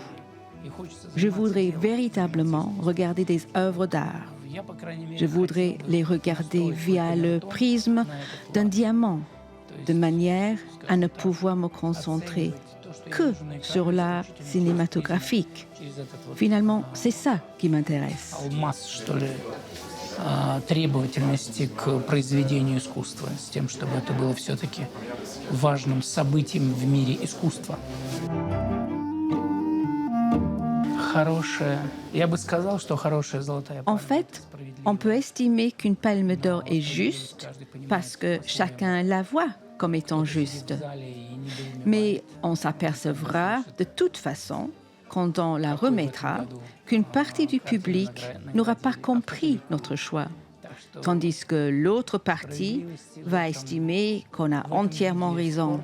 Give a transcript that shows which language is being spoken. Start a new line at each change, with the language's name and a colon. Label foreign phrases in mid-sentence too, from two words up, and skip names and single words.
French: Je voudrais véritablement regarder des œuvres d'art. Je voudrais les regarder via le prisme d'un diamant, de manière à ne pouvoir me concentrer que sur l'art cinématographique. Finalement, c'est ça qui m'intéresse.
Russian: Требовательности к произведению искусства, с тем, чтобы это было все-таки важным событием в мире искусства. Я бы сказал, что хорошая золотая
French: En
Russian: пальма.
French: fait, on peut estimer qu'une palme d'or est juste parce que chacun la voit comme étant juste. Mais on s'apercevra de toute façon, quand on la remettra, qu'une partie du public n'aura pas compris notre choix, tandis que l'autre partie va estimer qu'on a entièrement raison.